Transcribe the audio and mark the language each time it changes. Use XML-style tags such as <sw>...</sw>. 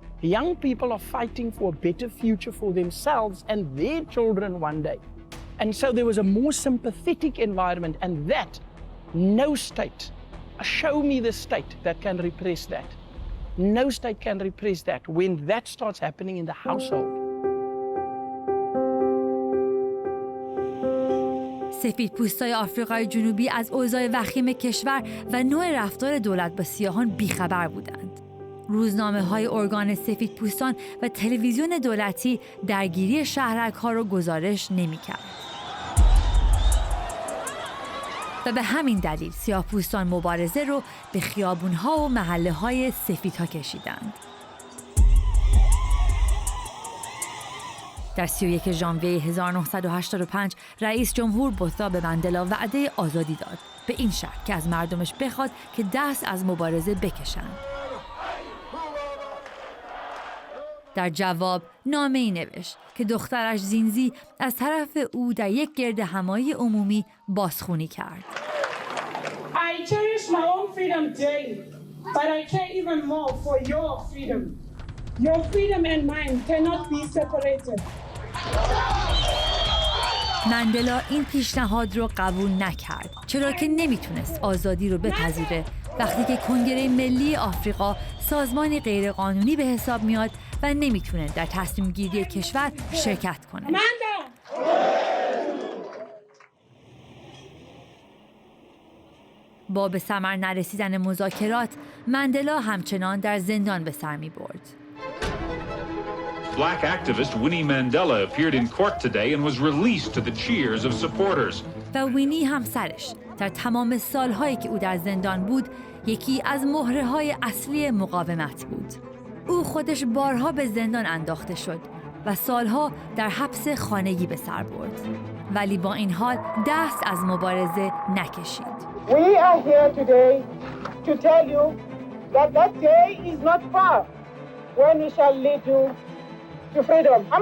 <en>Young people are fighting for a better future for themselves and their children one day. And so there was a more sympathetic environment, and that, no state, show me the state that can repress that. No state can repress that when that starts happening in the household.</en> <fa>سفیدپوستای آفریقای جنوبی از اوضاع وخیم کشور و نوع رفتار دولت با سیاهان بیخبر بودند. روزنامه‌های ارگان سفیدپوستان و تلویزیون دولتی درگیری شهرک‌ها را گزارش نمی‌کرد. و به همین دلیل سیاه‌پوستان مبارزه رو به خیابون‌ها و محله‌های سفیدها کشیدند. در 31 ژانویه 1985 رئیس جمهور بوده به مندلا وعده آزادی داد، به این شرط که از مردمش بخواد که دست از مبارزه بکشند. در جواب نامه‌ای نوشت که دخترش زینزی از طرف او در یک گردهمایی عمومی بازخوانی کرد.</fa> <en>I cherish my own freedom daily, but I care even more for your freedom. Your freedom and mine cannot be separated.</en> <fa>مندلا این پیشنهاد رو قبول نکرد، چرا که نمیتونست آزادی رو بپذیره وقتی که کنگره ملی آفریقا سازمانی غیرقانونی به حساب میاد و نمیتونه در تصمیم گیری کشور شرکت کنه. با به ثمر نرسیدن مذاکرات، مندلا همچنان در زندان به سر می‌برد.</fa> <en>Black activist Winnie Mandela appeared in court today and was released to the cheers of supporters.</en> <fa>و وینی همسرش در تمام سالهایی که او در زندان بود، یکی از مهره‌های اصلی مقاومت بود. او خودش بارها به زندان انداخته شد و سالها در حبس خانگی به سر برد. ولی با این حال دست از مبارزه نکشید.</fa> <en>We are here today to tell you that that day is not far when we shall lead you to freedom.</en>